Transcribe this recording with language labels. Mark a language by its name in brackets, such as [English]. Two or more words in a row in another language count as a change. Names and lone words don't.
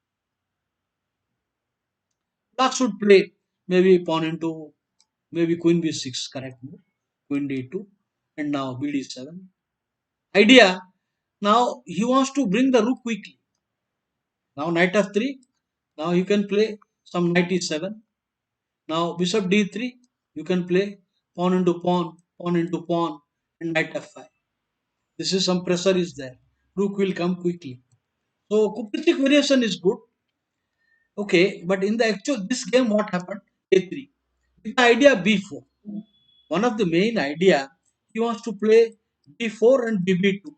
[English] Black should play maybe pawn into maybe queen b6, correct move, queen d2, and now bd7. Idea, now he wants to bring the rook quickly. Now knight f3, now you can play some knight e7. Now bishop d3, you can play pawn into pawn, pawn into pawn, and knight f5. This is some pressure is there. Rook will come quickly. So Kupritic variation is good. Okay, but in the actual this game, what happened? A3. With the idea B4. One of the main idea he wants to play B4 and BB2.